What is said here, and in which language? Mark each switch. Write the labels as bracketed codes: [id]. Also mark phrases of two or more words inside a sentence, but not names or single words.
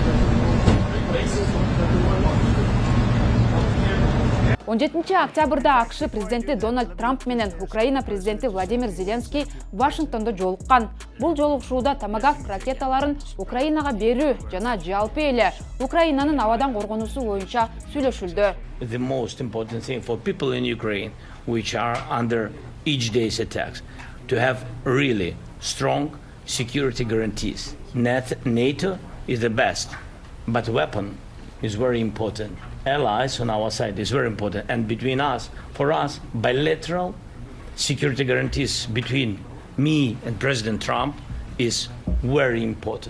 [ky] 17 октябрда АКШ президенти Дональд Трамп менен Украина президенти Владимир Зеленский Вашингтондо жолуккан. Бул жолугушууда томагавк ракеталарын Украинага берүү жана жалпы эле Украинанын абадан коргонуусу боюнча сүйлөшүлдү. [en] The most important thing for people in Ukraine, which are under each day's attacks, to have really strong security guarantees. NATO is the best, but weapon is very important. Allies on our side is very important, and between us, for us, bilateral security guarantees between me and President Trump is very important.